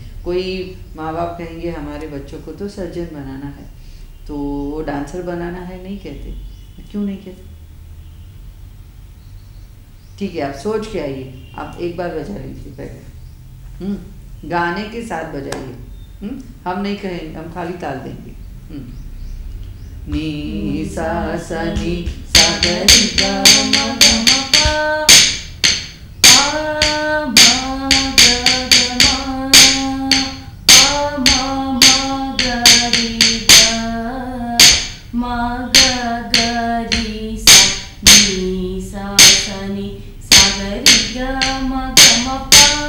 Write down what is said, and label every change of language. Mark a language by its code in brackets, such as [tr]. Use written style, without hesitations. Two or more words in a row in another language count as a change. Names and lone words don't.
[hi] कोई माँ बाप कहेंगे हमारे बच्चों को तो सर्जन बनाना है तो वो डांसर बनाना है नहीं कहते। क्यों नहीं कहते? ठीक है आप सोच के आइए। आप एक बार बजा लीजिए पहले गाने के साथ बजाइए। हम नहीं कहेंगे, हम खाली ताल देंगे। नी सा सा नी सा ग रि ग म ग म प आ म ग ग म आ म म ग रि ग म ग ग रि सा नी सा सा नी सा ग रि ग म ग म प